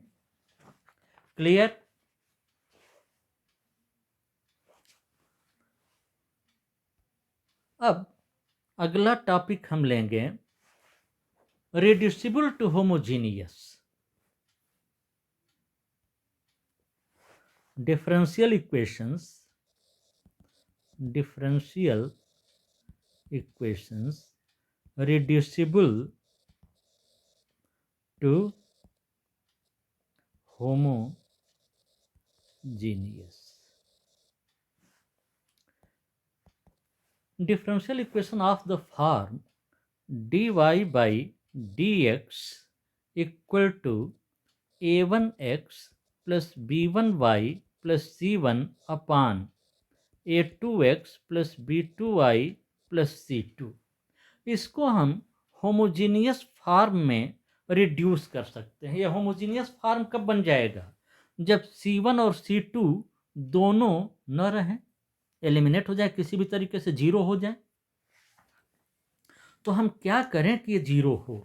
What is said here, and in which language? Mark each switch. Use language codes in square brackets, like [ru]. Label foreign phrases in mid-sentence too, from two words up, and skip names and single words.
[hi] क्लियर? अब अगला टॉपिक हम लेंगे [en] reducible to homogeneous differential equations reducible to homogeneous। Differential equation of the form dy by dx equal to a1x plus b1y plus c1 upon a2x plus b2y plus c2, [hi] इसको हम [en] homogeneous form [hi] में रिड्यूस कर सकते हैं। यह होमोजीनियस फॉर्म कब बन जाएगा? जब C1 और C2 दोनों न रहें, एलिमिनेट हो जाए, किसी भी तरीके से जीरो हो जाए। तो हम क्या करें कि ये जीरो हो?